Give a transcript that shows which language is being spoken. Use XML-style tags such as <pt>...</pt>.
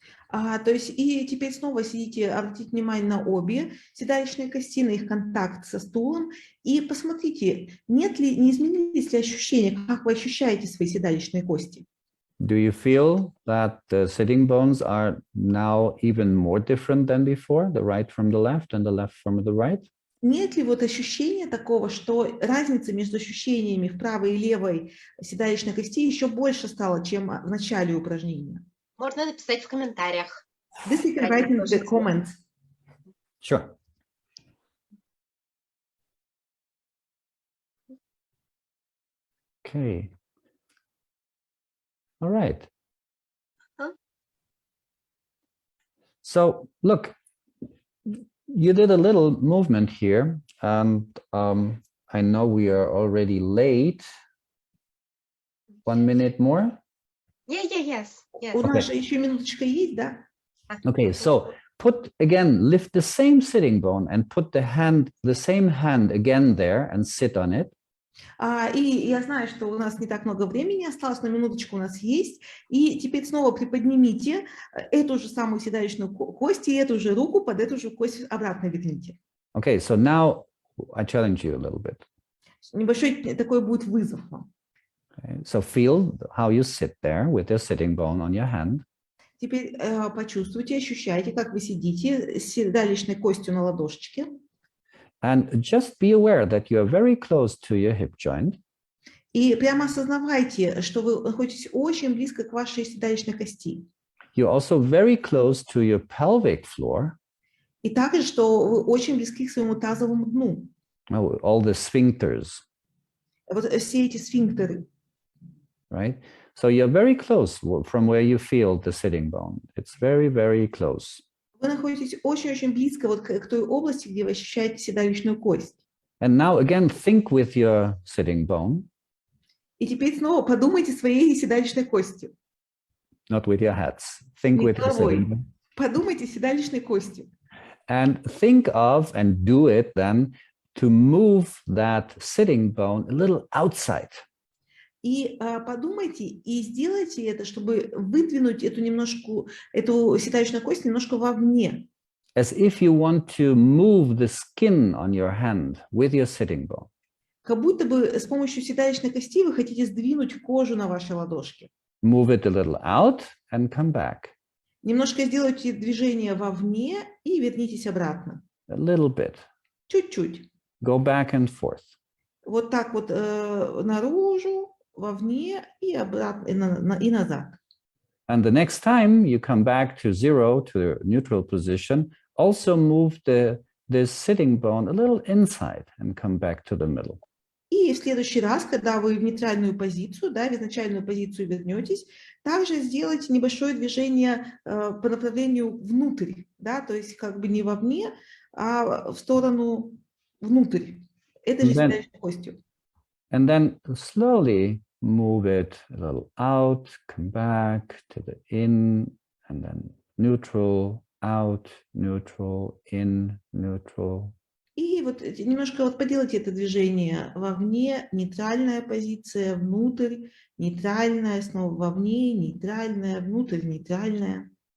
<ru>То есть и теперь снова сидите, обратите внимание на обе седалищные кости, на их контакт со стулом и посмотрите, не изменились ли ощущения, как вы ощущаете свои седалищные кости.</ru> <en>Do you feel that the sitting bones are now even more different than before, the right from the left and the left from the right?</en> <ru>Нет ли вот ощущения такого, что разница между ощущениями в правой и левой седалищной кости еще больше стала, чем в начале упражнения? Можно написать в комментариях.</ru> <en>This you can write in the comments. Sure. Okay. All right. So look, you did a little movement here, and I know we are already late. 1 minute more? Yes.</en> <ru>У нас же еще минуточка есть, да?</ru> <en>Okay, so lift the same sitting bone and put the same hand again there and sit on it.</en> <ru>И я знаю, что у нас не так много времени осталось, но минуточку у нас есть. И теперь снова приподнимите эту же самую седалищную кость и эту же руку под эту же кость обратно верните.</ru> <en>Okay, so now I challenge you a little bit.</en> <ru>Небольшой такой будет вызов вам.</ru> <en>Okay, so feel how you sit there with your sitting bone on your hand.</en> <ru>Теперь почувствуйте, ощущайте, как вы сидите с седалищной костью на ладошечке.</ru> <en>And just be aware that you are very close to your hip joint.</en> <ru>И прямо осознавайте, что вы находитесь очень близко к вашей седалищной кости.</ru> <en>You're also very close to your pelvic floor.</en> <ru>И также, что вы очень близки к своему тазовому дну.</ru> <en>All the sphincters.</en> <ru>Вот все эти сфинктеры.</ru> <en>Right? So you're very close from where you feel the sitting bone. It's very, very close.</en> <ru>Вы находитесь очень-очень близко вот к той области, где вы ощущаете седалищную кость.</ru> <en>And now again, think with your sitting bone.</en> <ru>И теперь снова подумайте своей седалищной костью.</ru> <en>Not with your heads. Think with your sitting bone.</en> <ru>Подумайте седалищной костью.</ru> <en>And think of and do it then to move that sitting bone a little outside.</en> <ru>И подумайте и сделайте это, чтобы выдвинуть эту седалищную кость немножко вовне.</ru> <en>As if you want to move the skin on your hand with your sitting bone.</en> <ru>Как будто бы с помощью седалищной кости вы хотите сдвинуть кожу на вашей ладошке.</ru> <en>Move it a little out and come back.</en> <ru>Немножко сделайте движение вовне и вернитесь обратно.</ru> <en>A little bit.</en> <ru>Чуть-чуть.</ru> <en>Go back and forth.</en> <ru>Вот так вот наружу, вовне и обратно, и назад.</ru> <en>And the next time you come back to zero, to the neutral position, also move this sitting bone a little inside and come back to the middle.</en> <ru>И в следующий раз, когда вы в нейтральную позицию, да, в изначальную позицию вернетесь, также сделайте небольшое движение по направлению внутрь, да, то есть как бы не вовне, а в сторону внутрь, этой же седалищной костью.</ru> <en>And then slowly move it a little out, come back to the in, and then neutral, out, neutral, in, neutral.</en> <ru>И вот немножко вот поделайте это движение вовне, нейтральная позиция, внутрь, нейтральная, снова вовне, нейтральная, внутрь, нейтральная.</ru>